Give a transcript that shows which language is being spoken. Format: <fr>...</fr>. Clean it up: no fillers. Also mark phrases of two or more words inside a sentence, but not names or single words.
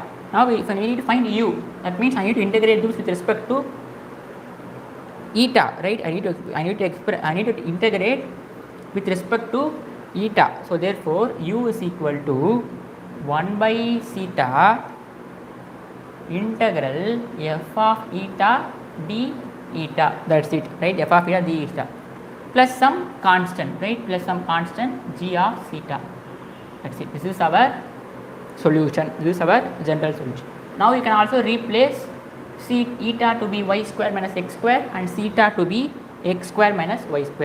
<en>Now if I need to find u, that means I need to integrate this with respect to eta, right. I need to integrate with respect to eta. So therefore u is equal to 1 by theta integral f of eta d eta, that's it, right. F of eta d eta plus some constant, right, plus some constant g of theta, that's it. This is our solution, this is our general solution. Now you can also replace eta to be y square minus x square and theta to be x square minus y square.</en>